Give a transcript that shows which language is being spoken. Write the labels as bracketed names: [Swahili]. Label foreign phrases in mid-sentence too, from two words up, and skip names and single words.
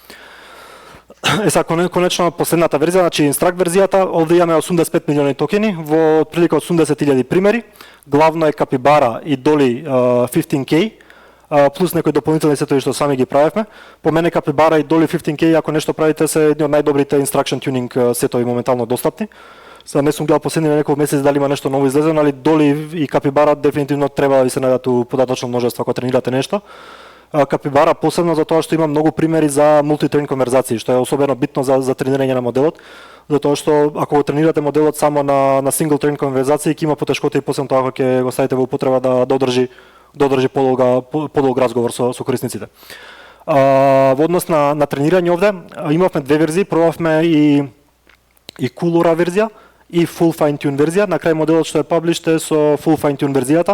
[Macedonian] Конечно последната верзија, значи Instruct верзијата, овде имаме 85 милиони токени во отприлика 80.000 примери. Главно е Capybara и Dolly 15K, плюс некои дополнителни сетови што сами ги правевме. По мене Capybara и Dolly 15K, ако нешто правите, се едни од најдобрите [English] instruction tuning [Macedonian] сетови моментално достапни. Сега не сум гледал последните неколку месеци дали има нешто ново излезено, али Dolly и Capybara дефинитивно треба да ви се најдат у податочно множество ако тренирате нешто. Capybara посебно за тоа што има многу примери за multi-turn конверзации, што е особено битно за тренирање на моделот, затоа што ако го тренирате моделот само на [English] single turn [Macedonian] конверзации, ќе има потешкоти и после тоа кога ќе го ставите во употреба да одржи подолг разговор со корисниците. Во однос на тренирање овде имавме две верзии, пробавме и Coolora верзија и [English] Full Fine Tune [Macedonian] верзија. На крај моделот што е published е со [English] Full Fine Tune [Macedonian] верзијата.